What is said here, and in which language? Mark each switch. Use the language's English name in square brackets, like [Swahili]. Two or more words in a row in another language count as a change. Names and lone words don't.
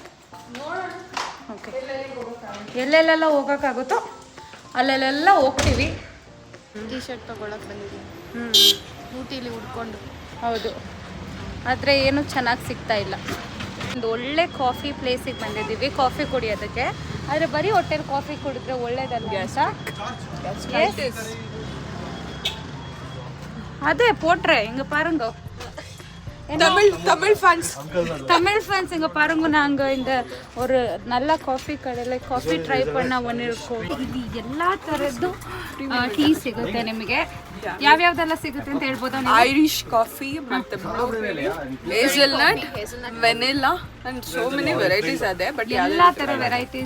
[Kannada] ಓಕೆ, ಎಲ್ಲೆಲ್ಲೆಲ್ಲ ಹೋಗೋಕ್ಕಾಗುತ್ತೋ ಅಲ್ಲೆಲ್ಲ ಹೋಗ್ತೀವಿ. ಟೀ ಶರ್ಟ್ ತೊಗೊಳಕ್ಕೆ ಬಂದಿದ್ದೀವಿ ಊಟಿಲಿ ಉಡ್ಕೊಂಡು. ಹೌದು, ಆದರೆ ಏನು ಚೆನ್ನಾಗಿ ಸಿಗ್ತಾ ಇಲ್ಲ. ಒಂದು ಒಳ್ಳೆ ಕಾಫಿ ಪ್ಲೇಸಿಗೆ ಬಂದಿದ್ದೀವಿ ಕಾಫಿ ಕುಡಿಯೋದಕ್ಕೆ. ಆದರೆ ಬರೀ ಹೊಟ್ಟೆಲಿ ಕಾಫಿ ಕುಡಿದ್ರೆ ಒಳ್ಳೇದಲ್ವಾ ಅಂತ [Tamil] அதே போட்டுறேன். இங்கே பாருங்க, தமிழ் ஃபேன்ஸ் இங்கே பாருங்க. நாங்கள் இந்த ஒரு நல்ல [Kannada] ಕಾಫಿ ಕಡೆಯಲ್ಲಿ ಕಾಫಿ ಟ್ರೈ [Tamil] பண்ண ಬಂದಿರ್ಕೋ. [Kannada] ಇಲ್ಲಿ ಎಲ್ಲ ಥರದ್ದು ಟೀ ಸಿಗುತ್ತೆ ನಿಮಗೆ. ಯಾವ್ಯಾವ್ದೆಲ್ಲ ಸಿಗುತ್ತೆ ಅಂತ ಹೇಳ್ಬೋದಾ? ಐರಿಷ್ ಕಾಫಿ ಮತ್ತೆ ಹೇಸಲ್ನಟ್, ವೆನಿಲಾ [English] and so many varieties [Kannada] ಇದೆ. ಬಟ್ ಎಲ್ಲ ಥರ ವೆರೈಟೀಸ್,